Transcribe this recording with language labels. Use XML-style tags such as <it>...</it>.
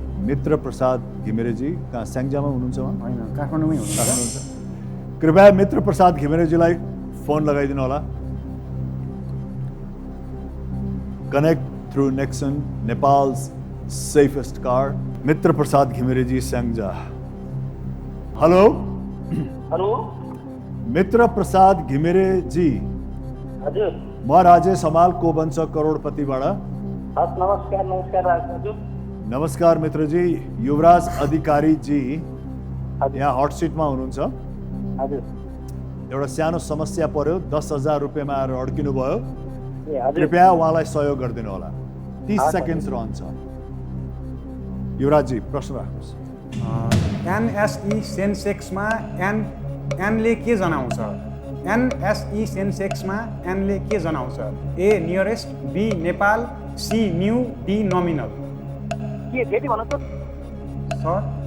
<ne>मित्र प्रसाद घिमिरेजी कहाँ स्याङ्जामा हुनुहुन्छ उहाँ? होइन काठमाडौँमै हुनुहुन्छ। कृपया मित्र प्रसाद घिमिरेजीलाई फोन लगाइदिनु होला।</ne> <en>Connect through Nexon Nepal's safest car.</en> <ne>मित्र प्रसाद घिमिरेजी स्याङ्जा। हेलो हेलो मित्र प्रसाद घिमिरेजी। हजुर म राजेश हमाल को बन्छ करोडपतिबाट। नमस्कार नमस्कार हजुर। नमस्कार मित्रजी। युवराज अधिकारी जी यहाँ हट सिटमा हुनुहुन्छ। हजुर एउटा सानो समस्या पर्यो, 10,000 रुपियाँमा आएर अड्किनु भयो। कृपया उहाँलाई सहयोग गरिदिनु होला। 30 सेकेन्ड्स रहन्छ। युवराजजी प्रश्न राख्नुहोस्। एनएसई सेन्सेक्समा एनले के जनाउँछ? एनएसई सेन्सेक्समा एनले के जनाउँछ? ए nearest, be Nepal, C new, D nominal. के फेरि भन्नु त सर?</ne>